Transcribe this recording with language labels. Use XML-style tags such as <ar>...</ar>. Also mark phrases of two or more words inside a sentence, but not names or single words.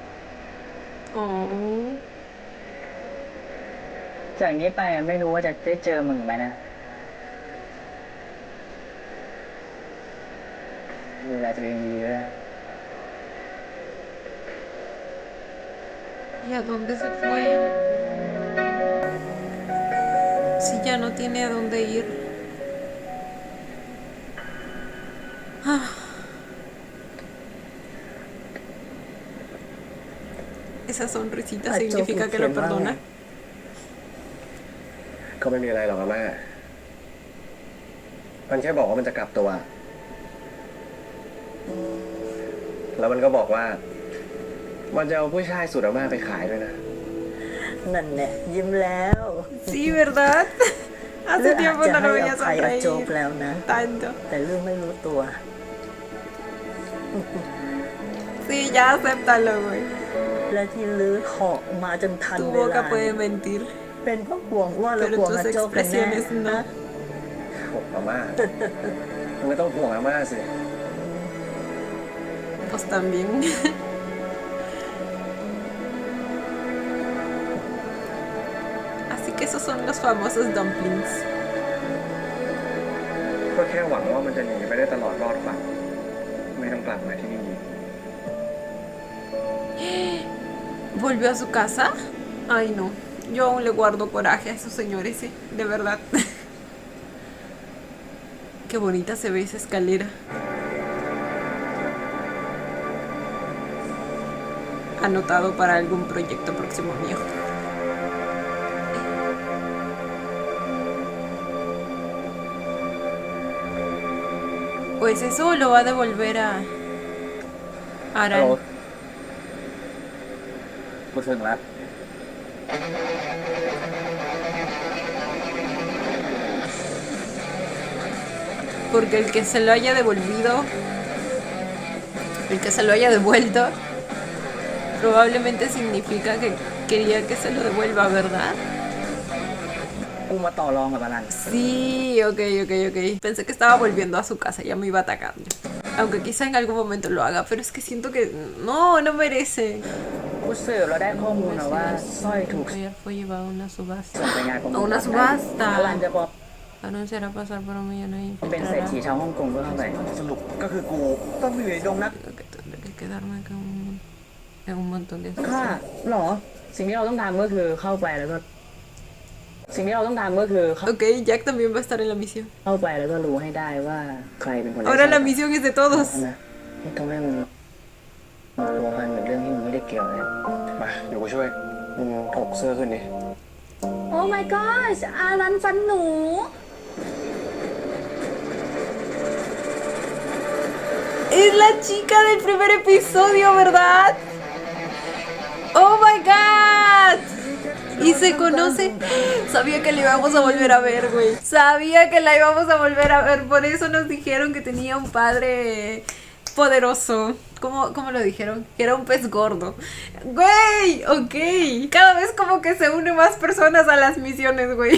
<th>Oh. จากนี้ไปไม่รู้ว่าจะได้เจอมึงไหมนะดูแลตัวเองดีด้วย</th> <es>¿Y a dónde se fue? Si ya no tiene a dónde ir. Ah. Esa sonrisita Ah, significa que lo Choco, perdona.</es> <th>ก็ไม่มีอะไรหรอกอาม่ามันแค่บอกว่ามันจะกลับตัว แล้วมันก็บอกว่า มันจะเอาผู้ชายสุดอาม่าไปขายด้วยนะ นั่นแหละยิ้มแล้ว</th> <es>Sí, ¿verdad? Hace tiempo</es> <th>จะ</th> <es>no</es> <th>ให้</th> <es>lo อ veía</es> <th>ภัยอาโจก</th> <es>sonreír</es> <th>แล้วนะ</th> <es>tanto.</es> <th>แต่เรื่องไม่รู้ตัว</th> <es>Sí, ya acéptalo, güey.</es> <th>และที่ลื้อเหาะมาจนทัน</th> <es>Tu</es> <th>เว</th> <es>boca</es> <th>ลา</th> <es>puede mentir,</es> <th>เป็นเพราะห่วงว่าเรา</th> <es>pero</es> <th>ห่วง</th> <es>tus</es> <th>อาโจกกันแน่</th> <es>expresiones no.</es> <th>ห่วงอาม่า มึงไม่ต้องห่วงอาม่าสิ</th> <es>Pues también. Así que esos son los famosos dumplings.</es> <th>ก็แค่หวังว่ามันจะหนีไปได้ตลอดรอดฝั่งไม่ต้องกลับมาที่นี่</th> <es>¿Volvió a su casa? Ay, no. Yo aún le guardo coraje a esos señores, sí, de verdad. Qué bonita se ve esa escalera. Anotado para algún proyecto próximo mío. Pues eso lo va a devolver a</es> <th>ฮัลโหล Aran. กูถึงแล้ว</th> <es>Porque el que se lo haya devolvido, el que se lo haya devuelto, probablemente significa que quería que se lo devuelva, ¿verdad?</es> <th>กูมาต่อรองกับอลัน</th> <es>Sí, ok. Pensé que estaba volviendo a su casa, ya me iba a atacar. Aunque quizá en algún momento lo haga, pero es que siento que no merece.</es> <th>กูสืบเราได้ข้อมูลมาว่าสร้อยถูก</th> <es>Ayer fue llevado a una</es> <th>ส่ง</th> <es>subasta.</es> <th>ไปงานของ</th> <es>A una subasta.</es> <th>อลันจะบอก</th> <es>Anunciará pasar por un millón y</es> <th>เป็นเศรษฐีชาวฮ่องกงก็เข้าไป สรุปก็คือกูต้องอยู่ในดงนัก</th> <es>Digo que tendré que quedarme en un montón de</es> <th>ค่ะ</th> <es>cosas.</es> <th>หรอ สิ่งที่เราต้องทำก็คือเข้าไปแล้วก็ สิ่งที่เราต้องทำก็คือ</th> <es>Ok, Jack también va a estar en la misión.</es> <th>เข้าไปแล้วก็รู้ให้ได้ว่าใครเป็นคน</th> <es>Ahora la misión es de todos.</es> <th>นะไม่ต้องให้มึงมาพัวพันกับเรื่องที่มึงไม่ได้เกี่ยวเลย มา เดี๋ยวกูช่วย มึงถกเสื้อขึ้นดิ โอ้</th> <en>my gosh</en> <th>อารันฟันหนู</th> <es>Es la chica del primer episodio, ¿verdad?</es> <en>Oh my god.</en> <es>Y se conoce. Sabía que la íbamos a volver a ver, güey. Sabía que la íbamos a volver a ver. Por eso nos dijeron que tenía un padre poderoso. ¿Cómo lo dijeron? Que era un pez gordo. Güey, ok. Cada vez como que se unen más personas a las misiones, güey.</es>